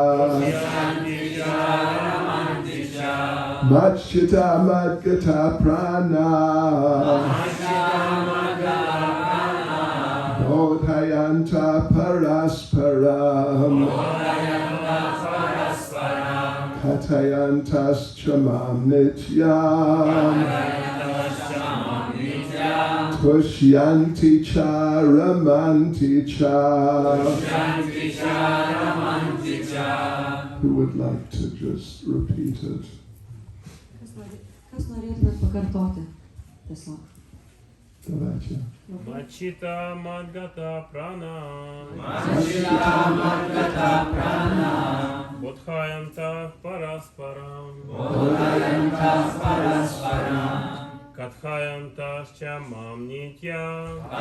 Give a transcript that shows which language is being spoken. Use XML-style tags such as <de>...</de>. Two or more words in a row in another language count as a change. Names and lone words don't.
<sa>मच्चित्ता मद्गता प्राणा बोधयन्तः परस्परम् कथयन्तश्च मां नित्यं तुष्यन्ति च रमन्ति च.</sa> <en>Who would like to just repeat it?</en> <lt>Kas norėtumėt pakartoti? Tiesiog.</lt> <ru>Давайте.</ru> <sa>मच्चित्ता मद्गता प्राणा. बोधयन्तः परस्परम्. कथयन्तश्च मां नित्यम्.</sa>